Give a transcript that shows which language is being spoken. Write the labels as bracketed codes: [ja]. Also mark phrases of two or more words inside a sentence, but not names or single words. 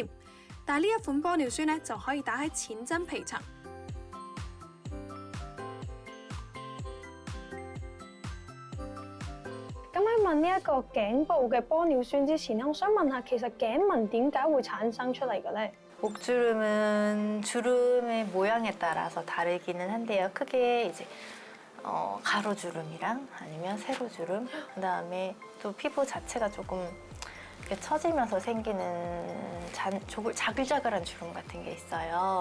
[yue] 但係呢一款玻尿酸咧就可以打喺淺真皮層。咁喺問呢一個頸部嘅玻尿酸之前咧，我想問下，其實頸紋點解會產生出嚟嘅咧？ [ko] 목주름은 주름의 모양에 따라서 다르기는 한데요. 크게 이제 가로주름이랑 아니면 세로주름, 그다음에 또 피부 자체가 조금 이렇게 처지면서 생기는 자글자글한 주름 같은 게 있어요.